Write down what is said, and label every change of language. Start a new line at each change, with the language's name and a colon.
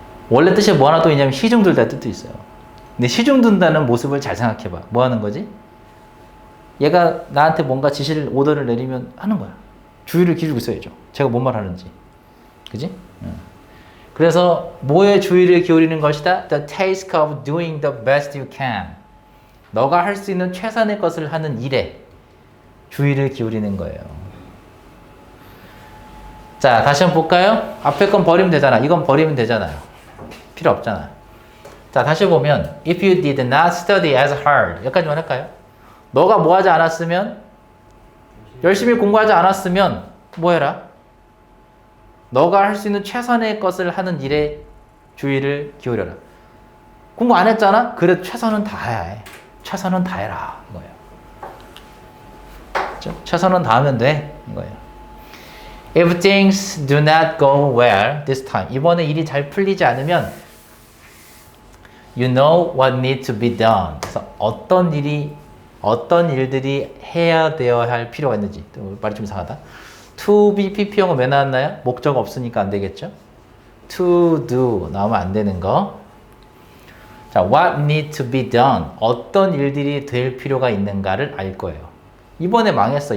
Korean: 원래 뜻이 뭐 하나 또 있냐면 시중들다 뜻도 있어요. 근데 시중든다는 모습을 잘 생각해봐. 뭐 하는 거지? 얘가 나한테 뭔가 지시를 오더를 내리면 하는 거야. 주의를 기울이고 있어야죠. 제가 뭔 말 하는지. 그지? 그래서 뭐에 주의를 기울이는 것이다?
English: The task of doing the best you can.
Korean: 너가 할 수 있는 최선의 것을 하는 일에 주의를 기울이는 거예요. 자, 다시 한번 볼까요? 앞에 건 버리면 되잖아. 이건 버리면 되잖아요. 필요 없잖아. 자, 다시 보면
English: If you did not study as hard.
Korean: 여기까지만 할까요? 너가 뭐 하지 않았으면 열심히 공부하지 않았으면 뭐 해라? 너가 할 수 있는 최선의 것을 하는 일에 주의를 기울여라. 공부 안 했잖아? 그래도 최선은 다해야 해. 최선은 다해라. 이거예요. 그렇죠? 최선은 다하면 돼. 이거예요.
English: If things do not go well this time.
Korean: 이번에 일이 잘 풀리지 않으면
English: You know what needs to be done.
Korean: 그래서 어떤 일들이 해야 되어야 할 필요가 있는지. 말이 좀 이상하다. To be PP형은 왜 나왔나요? 목적 없으니까 안 되겠죠? To do 나오면 안 되는 거.
English: 자, what need to be done.
Korean: 어떤 일들이 될 필요가 있는가를 알 거예요. 이번에 망했어.